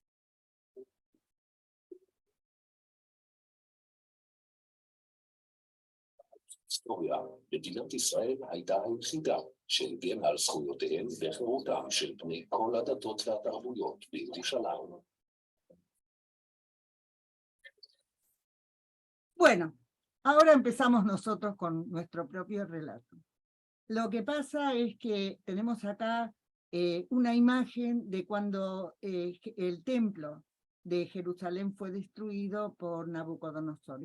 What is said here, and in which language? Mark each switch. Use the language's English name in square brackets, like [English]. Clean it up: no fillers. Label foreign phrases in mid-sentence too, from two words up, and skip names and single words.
[Hebrew] היסטוריה, מדינת ישראל הייתה היחידה שהגנה על זכויותיהם וחירותם של בני כל הדתות והתרבויות בירושלים. [Spanish] Bueno, ahora empezamos nosotros con nuestro propio relato. Lo que pasa es que tenemos acá una imagen de cuando el templo de Jerusalén fue destruido por Nabucodonosor.